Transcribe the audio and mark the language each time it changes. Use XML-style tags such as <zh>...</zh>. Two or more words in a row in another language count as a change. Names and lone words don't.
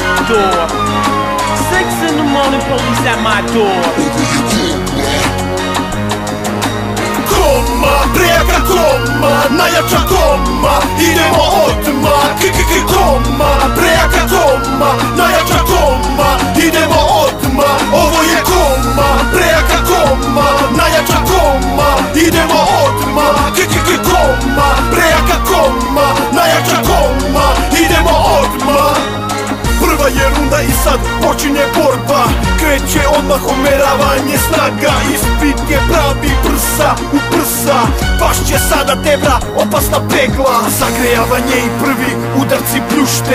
<en>door. 6 in the morning, police at my door.</en> <sr>Koma, prijaka koma, najjača koma, idemo odmah. Koma, prijaka koma, najjača koma, idemo odmah. Ovo je koma, prijaka koma, najjača koma, idemo odmah. Koma, prijaka koma, najjača koma, idemo odmah. Prva je runda i sad počinje borba. Kreće odmah umeravanje snaga. Ispit je pravi prsa u prsa. Pašće sada tebra, opasna pegla. Zagrejavanje i prvi udarci pljušte.</sr>